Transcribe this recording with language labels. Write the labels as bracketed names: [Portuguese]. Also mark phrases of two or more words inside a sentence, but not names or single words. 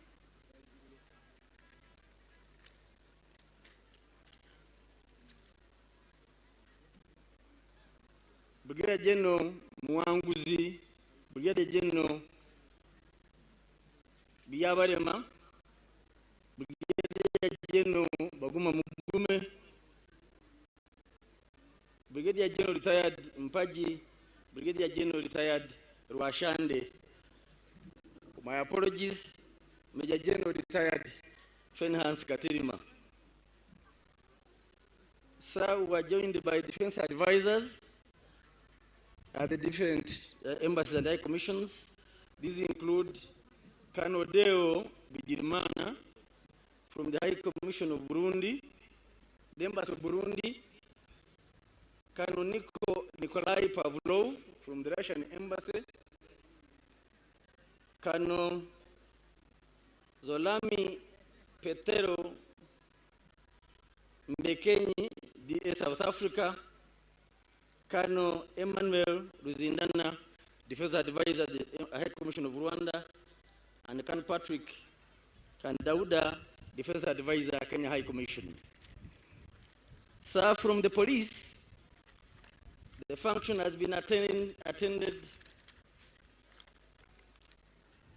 [English] Brigadier General Mwanguzi, Brigadier General Biyabarema, Brigadier General Baguma Mugume, Brigadier General retired Mpaji, Brigadier General retired Rwashande. My apologies, Major General retired Fenhans Katirima. Sir, we were joined by defense advisors at the different embassies and high commissions. These include Colonel Deo Bigirimana from the High Commission of Burundi, the Embassy of Burundi, Colonel Nikolai Pavlov from the Russian Embassy, Colonel Zolami Petero Mbekenyi, DA South Africa, Colonel Emmanuel Ruzindana, Defense Advisor at the High Commission of Rwanda, and Colonel Patrick Kandauda, Defense Advisor, Kenya High Commission. Sir, from the police, the function has been attended